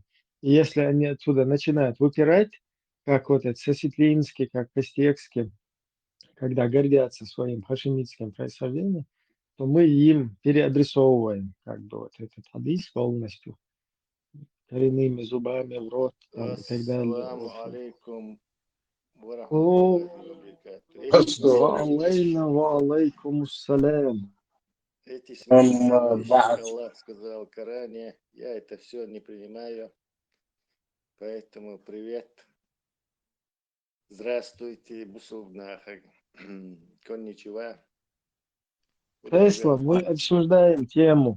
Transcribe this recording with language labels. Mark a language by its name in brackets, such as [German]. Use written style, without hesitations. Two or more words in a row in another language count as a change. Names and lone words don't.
[Russian] И если они отсюда начинают выпирать, как вот этот Сосетлинский, как Костекский, когда гордятся своим хашемитским происхождением, то мы им переадресовываем как бы вот этот хадис полностью, коренными зубами в рот там, и так далее. [Arabic] алейкум О, варахматуллахи وعليكم السلام. [Russian] Эти смешные вещи Аллах сказал в Коране. Я это все не принимаю. Поэтому привет. Здравствуйте, Бусугнаха. Конничева. Тесла, мы обсуждаем тему.